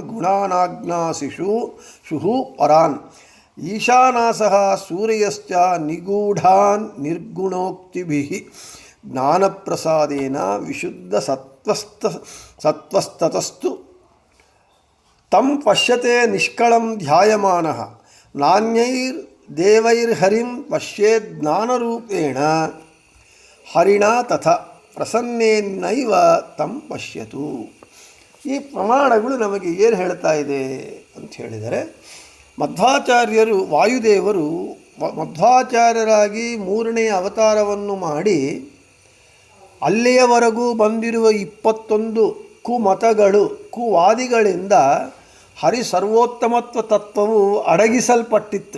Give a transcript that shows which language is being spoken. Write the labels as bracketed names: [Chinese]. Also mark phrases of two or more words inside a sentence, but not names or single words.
[Sanskrit] ಗುಣಾನಾಜ್ಞಾಸಿಷು ಪರಾನ್ ಈಶಾನಾಸಃ ಸೂರ್ಯಶ್ಚ ನಿಗೂಢಾನ್ ನಿರ್ಗುಣೋಕ್ತಿಭಿಃ ಜ್ಞಾನಪ್ರಸಾದೇನ ವಿಶುದ್ಧ ಸತ್ವಸ್ತತಸ್ತು ತಂ ಪಶ್ಯತೆ ನಿಷ್ಕಳಂ ಧ್ಯಾಯಮಾನಃ ನಾನ್ಯೈರ್ದೇವೈರ್ಹರಿಂ ಪಶ್ಯೇದ್ ಜ್ಞಾನರೂಪೇಣ ಹರಿಣಾ ತಥಾ ಪ್ರಸನ್ನೇನೈವ ತಂ ಪಶ್ಯತು. [Kannada] ಈ ಪ್ರಮಾಣಗಳು ನಮಗೆ ಏನು ಹೇಳ್ತಾ ಇದೆ ಅಂತ ಹೇಳಿದರೆ, ಮಧ್ವಾಚಾರ್ಯರು, ವಾಯುದೇವರು ಮಧ್ವಾಚಾರ್ಯರಾಗಿ 3ನೇ ಅವತಾರವನ್ನು ಮಾಡಿ ಅಲ್ಲಿಯವರೆಗೂ ಬಂದಿರುವ 21 ಕುಮತಗಳು, ಕುವಾದಿಗಳಿಂದ ಹರಿಸರ್ವೋತ್ತಮತ್ವ ತತ್ವವು ಅಡಗಿಸಲ್ಪಟ್ಟಿತ್ತು.